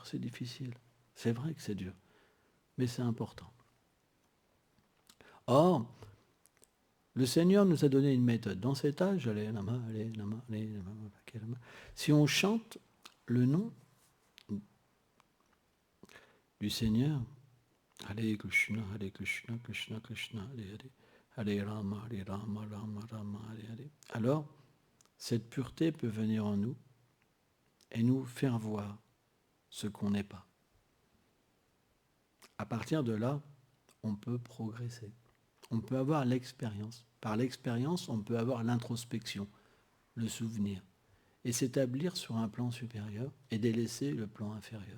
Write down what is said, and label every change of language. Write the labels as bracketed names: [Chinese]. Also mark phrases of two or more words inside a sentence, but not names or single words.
[French] C'est difficile. C'est vrai que c'est dur. Mais c'est important. Or, le Seigneur nous a donné une méthode. Dans cet âge, si on chante le nom du Seigneur, [Sanskrit] Hare Krishna, Hare Krishna, Krishna Krishna, Hare Rama, Hare Rama, Rama Rama, Hare Hare. [French] Alors, cette pureté peut venir en nous et nous faire voir ce qu'on n'est pas. À partir de là, on peut progresser. On peut avoir l'expérience. Par l'expérience, on peut avoir l'introspection, le souvenir, et s'établir sur un plan supérieur et délaisser le plan inférieur.